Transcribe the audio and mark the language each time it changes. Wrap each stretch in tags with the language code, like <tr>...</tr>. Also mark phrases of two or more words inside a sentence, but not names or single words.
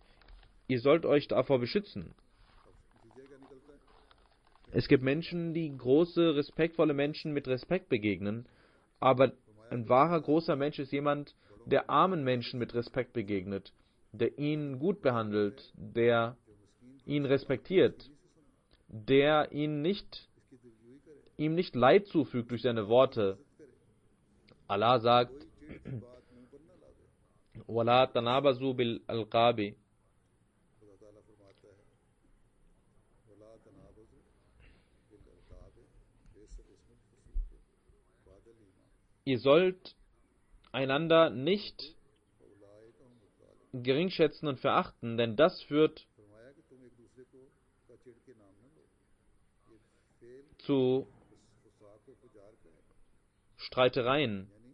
<de>Ihr sollt euch davor beschützen. Es gibt Menschen, die große, respektvolle Menschen mit Respekt begegnen, aber ein wahrer, großer Mensch ist jemand, der armen Menschen mit Respekt begegnet, der ihn gut behandelt, der ihn respektiert, der ihm nicht Leid zufügt durch seine Worte. Allah sagt,</de> <ar>وَلَا تَنَابَزُوا بِالْأَلْقَابِ.</ar> <de>Ihr sollt einander nicht geringschätzen und verachten, denn das führt zu Streitereien.</de>